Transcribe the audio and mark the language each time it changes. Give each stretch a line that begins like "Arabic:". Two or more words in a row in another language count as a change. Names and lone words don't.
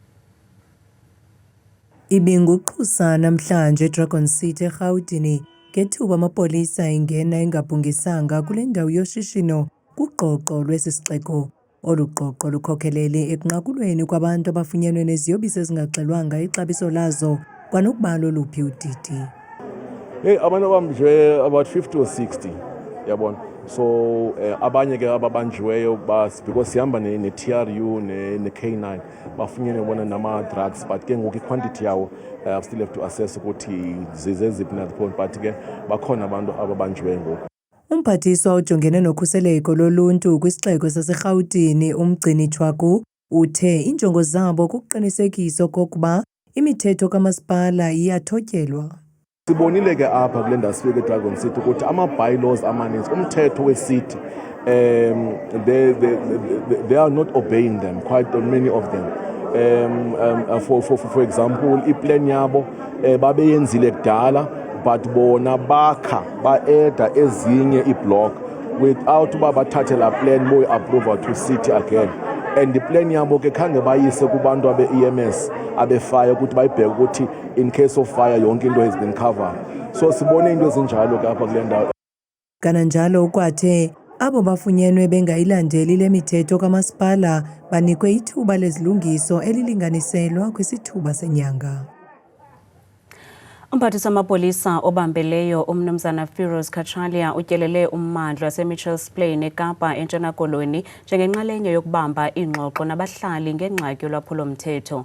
Xhosa: Ibinguqhusa namhlanje eDragon City eRhawutini ngethuba amapolisa ingena engabhungisanga kule ndawo yoshishino kuqoqo lwesi sixeko. Olu qoqo lukhokelele ekunqakulweni kwabantu abafunyenwe neziyobisi ezingaxelwanga ixabiso lazo kwanokuba loluphi udidi. Abantu abanjwe
English: about 50 or 60
Xhosa: yabona. So abanye ke ababanjiweyo because sihamba ne-TRU ne-K9 bafunyenwe bona nama-drugs, but ke ngoku i-quantity yawo
English: I still have to assess
Xhosa: ukuthi zeziphi na point, but ke bakhona abantu ababanjiweyo ngoku. Umphathiswa ojongene nokhuseleko loluntu kwisixeko saseRhawutini uMgcini Thwaku uthe injongo zabo kukuqinisekisa okokuba imithetho kamasipala iyathotyelwa. Sibonile ke apha kule ndawo sifike eDragon City ukuthi ama-bylaws amaninzi umthetho we-city
English: they are not obeying them, quite many of them. For example,
Xhosa: iplan yabo babeyenzile kudala, but bona bakha baeda ezinye iblock without uba bathathe la
English: plan boy approval to city again. And the
Xhosa: plan yabo ke khange bayise kubantu abe-EMS abe-fire ukuthi bayibheke ukuthi
English: in case of fire
Xhosa: yonke into
English: has been covered.
Xhosa: So sibone into ezinjalo ke apha kule ndawo. Kananjalo ukwathe abo bafunyenwe bengayilandeli le mithetho kamasipala banikwe ithuba lezilungiso elilinganiselwa kwisithuba senyanga. Umphathiswa wamapolisa obambeleyo uMnumzana Firoz Kachalia utyelele ummandla waseMitchells Plain eKapa eNtshona Koloni njengenxalenye yokubamba iingxoxo nabahlali ngengxaki yolwaphulo-mthetho.